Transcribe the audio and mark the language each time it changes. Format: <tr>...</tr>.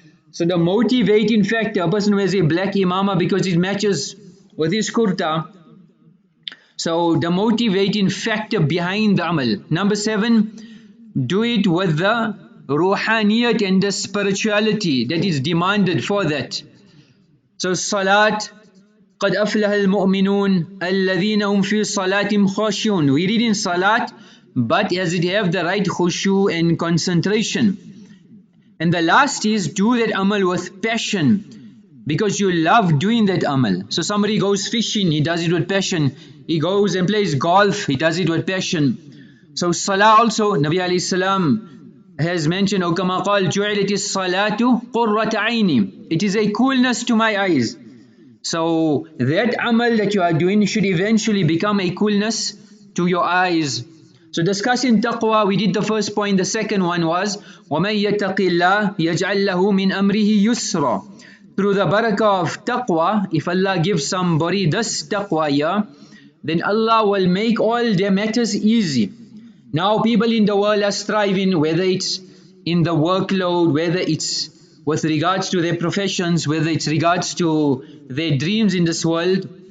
<en>So the motivating factor, a person wears a black imama because it matches with his kurta. So the motivating factor behind the amal. Number 7, do it with the ruhaniyat and the spirituality that is demanded for that. So salat,</en> <ar>قَدْ أَفْلَهَ الْمُؤْمِنُونَ الَّذِينَ هُمْ فِي صَلَاتِهِمْ خَاشِعُونَ.</ar> <en>We read in salat, but does it have the right khushu and concentration? And the last is, do that amal with passion, because you love doing that amal. So somebody goes fishing, he does it with passion. He goes and plays golf, he does it with passion. So salah also, Nabi alayhi salam has mentioned,</en> <ar>O kama qal ju'ilat as-salatu qurrat aini.</ar> <en>It is a coolness to my eyes. So that amal that you are doing should eventually become a coolness to your eyes. So discussing taqwa, we did the first point. The second one was</en> <ar>وَمَنْ يَتَّقِ اللَّهِ يَجْعَلْ لَهُ مِنْ أَمْرِهِ يُسْرًا.</ar> <en>Through the barakah of taqwa, if Allah gives somebody this taqwa here, then Allah will make all their matters easy. Now people in the world are striving, whether it's in the workload, whether it's with regards to their professions, whether it's regards to their dreams in this world.</en>